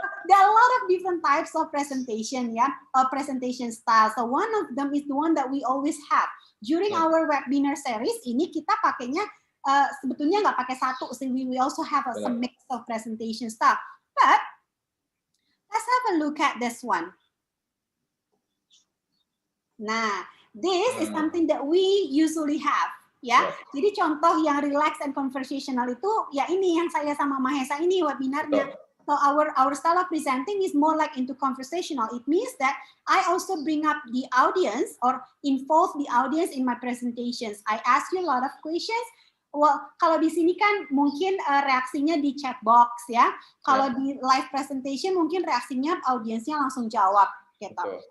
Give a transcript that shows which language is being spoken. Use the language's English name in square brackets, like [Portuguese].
[English] There are a lot of different types of presentation presentation style. So one of them is the one that we always have during our webinar series. [Indonesian] Ini kita pakainya sebetulnya nggak pakai satu sih. [English] We also have a mix of presentation style. But let's have a look at this one. Nah, this is something that we usually have, ya. [Indonesian] Jadi contoh yang [English] relax and conversational [Indonesian] itu, ya ini yang saya sama Mahesa ini webinarnya. [English] So our style of presenting is more like into conversational. It means that I also bring up the audience or involve the audience in my presentations. I ask you a lot of questions. [Indonesian] Well, kalau di sini kan mungkin reaksinya di chat box ya. Kalau di live presentation mungkin reaksinya audiensnya langsung jawab gitu.